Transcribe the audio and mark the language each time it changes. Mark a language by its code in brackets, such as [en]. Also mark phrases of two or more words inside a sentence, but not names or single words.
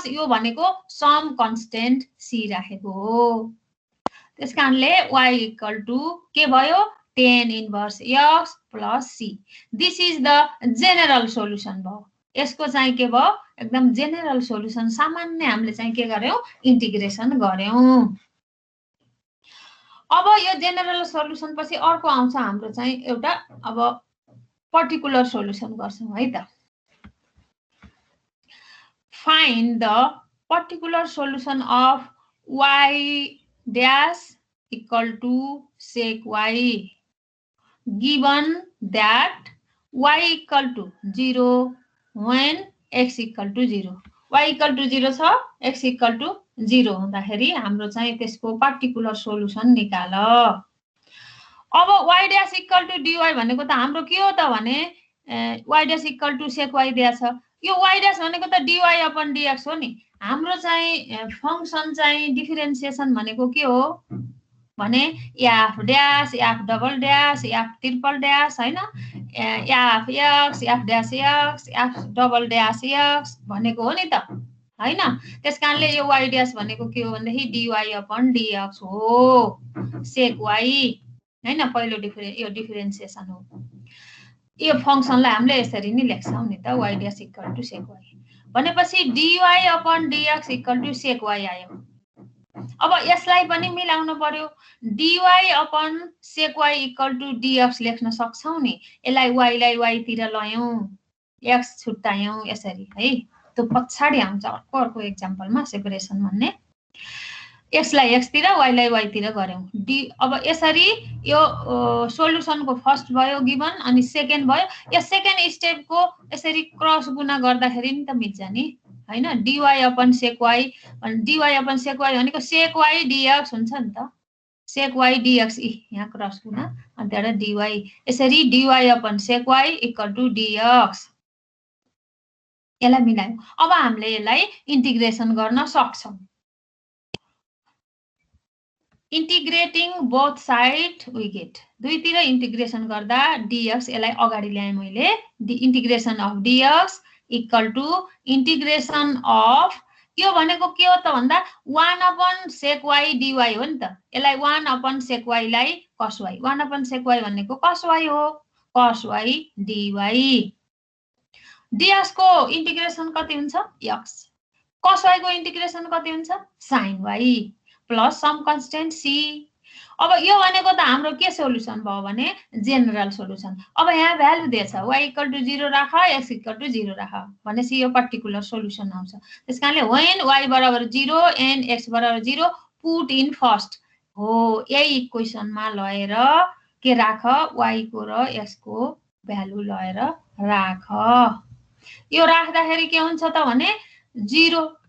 [ne] यो भनेको [en] some constant [ne] c राखेको हो त्यसकारणले [en] y equal to [ne] के भयो [en] tan inverse x plus c this is the general solution [ne] भयो यसको चाहिँ के भयो एकदम [en] general solution [ne] सामान्य हामीले चाहिँ के गर्यौं इन्टिग्रेसन गर्यौं अब यो [en] general solution [ne] पछि अर्को आउँछ हाम्रो चाहिँ एउटा अब [en] particular solution [ne] गर्छौं है त [en] find the particular solution of y dash equal to sec y given that y equal to 0 when x equal to 0 y equal to 0 [ne] छ [en] x equal to 0 [ne] हुँदाखेरि हाम्रो चाहिँ त्यसको [en] particular solution [ne] निकाल अब [en] y dash equal to dy [ne] भनेको त हाम्रो के हो त भने [en] y dash equal to sec y [ne] दिया छ यो [en] y dash [ne] भनेको त [en] dy upon dx [ne] हो नि हाम्रो चाहिँ फंक्सन चाहिँ डिफरेन्सिएसन भनेको के हो भने [en] f dash f double dash f triple dash [ne] हैन [en] f x f dash x f double dash x [ne] भनेको हो नि त हैन त्यसकारणले यो [en] y dash [ne] भनेको के हो भन्दाखेरि [en] dy upon dx [ne] हो [en] sec y [ne] हैन पहिलो यो डिफरेन्सिएसन हो यो फंक्सनलाई हामीले यसरी नि लेख्छौं नि त [en] y dash equal to sec y [ne] भनेपछि [en] dy upon dx equal to sec y [ne] आयो अब यसलाई पनि मिलाउनु पर्यो [en] dy upon sec y equal to dx [ne] लेख्न सक्छौं नि यसलाई y लाई y तिर लयौं x छुट्यायौं यसरी है त्यो पछाडी आउँछ अर्को एक्जाम्पलमा सेपरेसन भन्ने x लाई x तिर y लाई y तिर गर्यौं अब यसरी यो सोलुसनको फर्स्ट भयो गिवन अनि सेकेन्ड भयो यो सेकेन्ड स्टेपको यसरी क्रस गुणा गर्दाखेरि नि त मिल्छ नि हैन [en] dy upon sec y [ne] भनेको [en] sec y dx [ne] हुन्छ नि त [en] sec y dx [ne] यहाँ क्रस गुणा अनि त्यहाँबाट dy यसरी [en] dy upon sec y equal to dx [ne] यसलाई मिलायौं अब हामीले यसलाई इन्टिग्रेसन गर्न सक्छौं [en] integrating both side we get [ne] दुईतिर इन्टिग्रेसन गर्दा dx यसलाई अगाडि ल्याए मैले [en] integration of dx equal to integration of [ne] यो भनेको के हो त भन्दा [en] 1 upon sec y dy [ne] हो नि त यसलाई [en] 1 upon sec y [ne] लाई [en] cos y 1 upon sec y [ne] भनेको [en] cos y [ne] हो [en] cos y dy dx [ne] को इंटीग्रेशन कति हुन्छ [en] x cos y [ne] को इंटीग्रेशन कति हुन्छ [en] sin y plus some constant c [ne] अब यो भनेको त हाम्रो के सोलुसन भयो भने [en] general solution [ne] अब यहाँ भ्यालु दिएछ [en] y equal to 0 [ne] राख [en] x equal to 0 [ne] राख भनेपछि यो [en] particular solution [ne] आउँछ त्यसकारणले [en] when y [ne] बराबर 0 [en] and x [ne] बराबर 0 [en] put in first [ne] हो यही इक्वेसनमा लएर के राख y को र x को भ्यालु लएर राख यो राख्दाखेरि के हुन्छ त भने 0